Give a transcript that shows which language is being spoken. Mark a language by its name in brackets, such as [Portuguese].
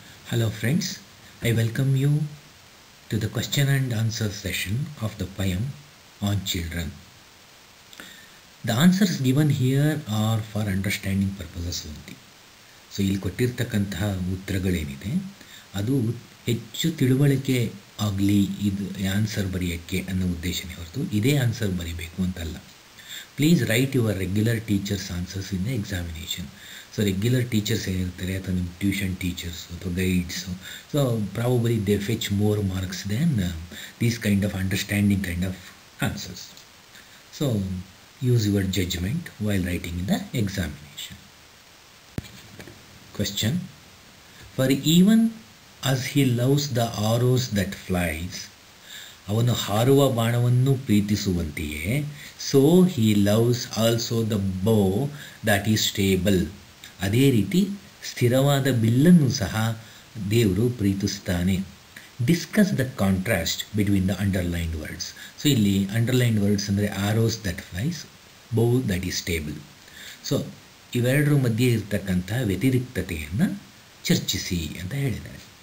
[English] Hello friends, I welcome you to the question and answer session of the poem on children. The answers given here are for understanding purposes only. [Kannada] So ಇಲ್ಲಿ ಕೊಟ್ಟಿರ್ತಕ್ಕಂತಹ ಉತ್ತರಗಳೇನಿದೆ ಅದು ಹೆಚ್ಚು ತಿಳುವಳಿಕೆ ಆಗಲಿ ಇದು answer ಬರೆಯೋಕ್ಕೆ ಅನ್ನೋ ಉದ್ದೇಶನೇ ಹೊರತು ಇದೇ ಆನ್ಸರ್ ಬರೀಬೇಕು ಅಂತಲ್ಲ. [English] Please write your regular teachers answers in the examination. So regular teachers [Kannada] ಏನಿರ್ತಾರೆ ಅಥವಾ ನಿಮ್ಮ [English] tuition teachers [Kannada] ಅಥವಾ guides, [English] So probably they fetch more marks than these kind of understanding kind of answers. So use your judgement while writing in the examination. Question. For even as he loves the arrows that flies, [Kannada] ಅವನು ಹಾರುವ ಬಾಣವನ್ನು ಪ್ರೀತಿಸುವಂತೆಯೇ, [English] so he loves also the bow that is stable. [Kannada] ಅದೇ ರೀತಿ ಸ್ಥಿರವಾದ ಬಿಲ್ಲನ್ನು ಸಹ ದೇವರು ಪ್ರೀತಿಸ್ತಾನೆ. [English] Discuss the contrast between the underlined words. So [Kannada] ಇಲ್ಲಿ [English] underlined words [Kannada] ಅಂದರೆ [English] Arrows that flies, bow that is stable. [Kannada] So ಇವೆರಡರ ಮಧ್ಯೆ ಇರ್ತಕ್ಕಂಥ ವ್ಯತಿರಿಕ್ತತೆಯನ್ನು ಚರ್ಚಿಸಿ ಅಂತ ಹೇಳಿದ್ದಾರೆ.